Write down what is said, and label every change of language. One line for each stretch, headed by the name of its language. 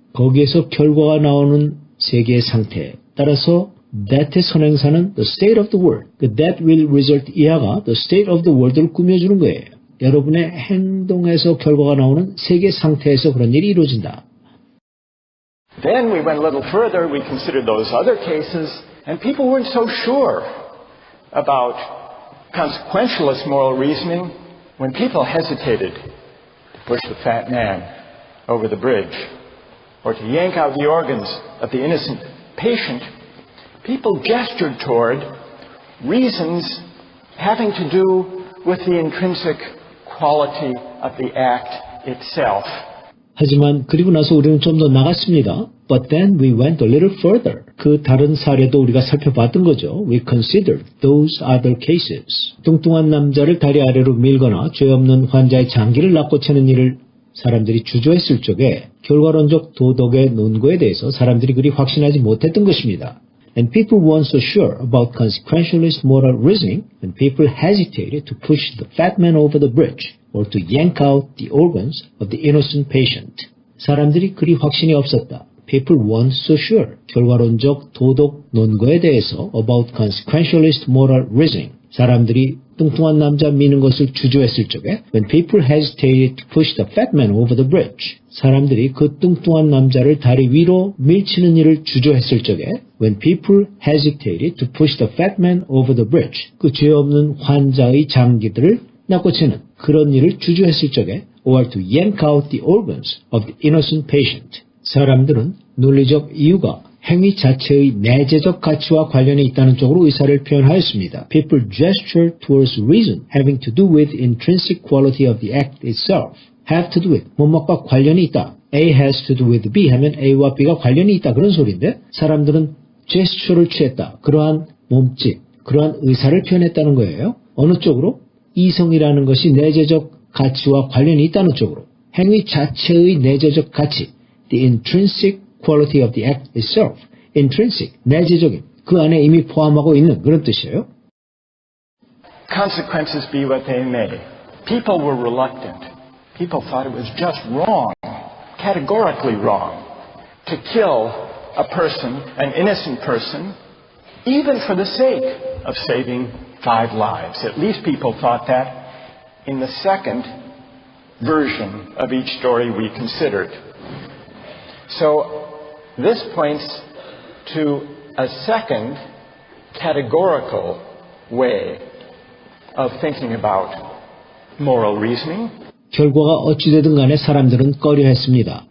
Korean: 거기에서 결과가 나오는 세계의 상태에 따라서 that의 선행사는
English: the state of the world,
Korean: 그
English: that will result
Korean: 이하가 the state of the world를 꾸며주는 거예요. 여러분의 행동에서 결과가 나오는 세계 상태에서 그런 일이 이루어진다.
English: Then we went a little further, we considered those other cases, and people weren't so sure about consequentialist moral reasoning when people hesitated to push the fat man over the bridge or to yank out the organs of the innocent patient. People gestured toward reasons having to do with the intrinsic quality of the act itself.
Korean: 하지만 그리고 나서 우리는 좀 더 나갔습니다.
English: But then we went a little further.
Korean: 그 다른 사례도 우리가 살펴봤던 거죠.
English: We considered those other cases.
Korean: 뚱뚱한 남자를 다리 아래로 밀거나 죄 없는 환자의 장기를 낚고채는 일을 사람들이 주저했을 적에 결과론적 도덕의 논거에 대해서 사람들이 그리 확신하지 못했던 것입니다.
English: And people weren't so sure about consequentialist moral reasoning when people hesitated to push the fat man over the bridge or to yank out the organs of the innocent patient.
Korean: 사람들이 그리 확신이 없었다.
English: People weren't so sure.
Korean: 결과론적 도덕 논거에 대해서
English: about consequentialist moral reasoning.
Korean: 사람들이 뚱뚱한 남자 미는 것을 주저했을 적에
English: when people hesitated to push the fat man over the bridge.
Korean: 사람들이 그 뚱뚱한 남자를 다리 위로 밀치는 일을 주저했을 적에
English: when people hesitated to push the fat man over the bridge.
Korean: 그 죄 없는 환자의 장기들을 낚고채는 그런 일을 주저했을 적에
English: or to yank out the organs of the innocent patient.
Korean: 사람들은 논리적 이유가 행위 자체의 내재적 가치와 관련이 있다는 쪽으로 의사를 표현하였습니다.
English: People gesture towards reason having to do with intrinsic quality of the act itself. Have to do with,
Korean: 뭐뭐과 관련이 있다.
English: A has to do with B 하면
Korean: A와 B가 관련이 있다. 그런 소리인데 사람들은 제스처를 취했다. 그러한 몸짓, 그러한 의사를 표현했다는 거예요. 어느 쪽으로? 이성이라는 것이 내재적 가치와 관련이 있다는 쪽으로. 행위 자체의 내재적 가치,
English: the intrinsic quality of the act itself.
Korean: intrinsic, 내재적인, 그 안에 이미 포함하고 있는 그런 뜻이에요.
English: Consequences be what they may. People were reluctant. People thought it was just wrong, categorically wrong, to kill a person, an innocent person, even for the sake of saving 5 lives. At least people thought that in the second version of each story we considered. So this points to a second categorical way of thinking about moral reasoning.
Korean: 결과가 어찌되든 간에 사람들은 꺼려했습니다.